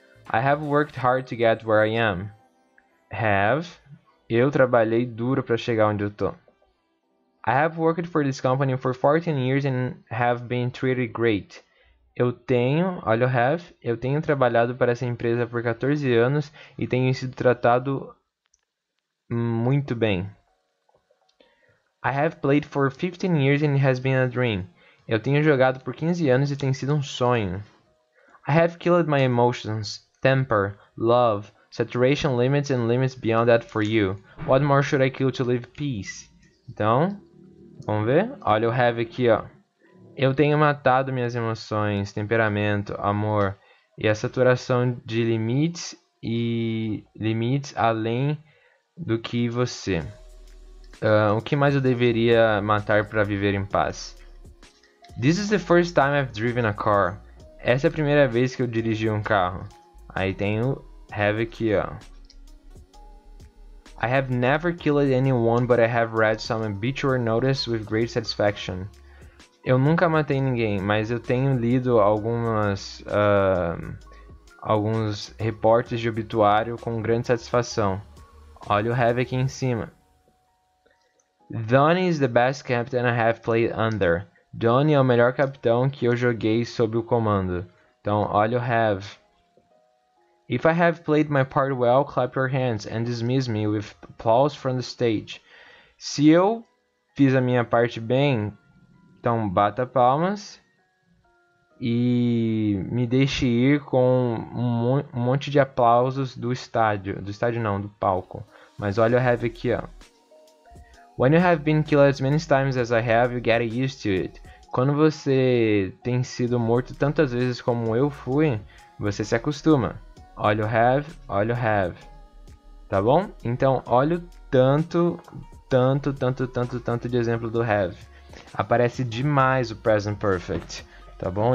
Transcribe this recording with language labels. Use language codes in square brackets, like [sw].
[en] I have worked hard to get where I am. Have. [pt] Eu trabalhei duro para chegar onde eu tô. [en] I have worked for this company for 14 years and have been treated great. [pt] Eu tenho, olha o have, eu tenho trabalhado para essa empresa por 14 anos e tenho sido tratado muito bem. [en] I have played for 15 years and it has been a dream. [pt] Eu tenho jogado por 15 anos e tem sido um sonho. [en] I have killed my emotions. Temper, love, saturation limits and limits beyond that for you. What more should I kill to live peace? [pt] Então, vamos ver? Olha o have aqui, ó. Eu tenho matado minhas emoções, temperamento, amor e a saturação de limites além do que você. O que mais eu deveria matar para viver em paz? [en] This is the first time I've driven a car. [pt] Essa é a primeira vez que eu dirigi um carro. Aí tem o have aqui, ó. [en] I have never killed anyone, but I have read some obituary notice with great satisfaction. [pt] Eu nunca matei ninguém, mas eu tenho lido alguns reportes de obituário com grande satisfação. Olha o have aqui em cima. [en] Donnie is the best captain I have played under. [pt] Donnie é o melhor capitão que eu joguei sob o comando. Então, olha o have. [en] If I have played my part well, clap your hands and dismiss me with applause from the stage. [pt] Se eu fiz a minha parte bem, então bata palmas e me deixe ir com um monte de aplausos do estádio. Do estádio não, do palco. Mas olha o have aqui, ó. [en] When you have been killed as many times as I have, you get used to it. [pt] Quando você tem sido morto tantas vezes como eu fui, você se acostuma. Olha o have. Tá bom? Então, olha o tanto de exemplo do have. Aparece demais o present perfect. tá bom?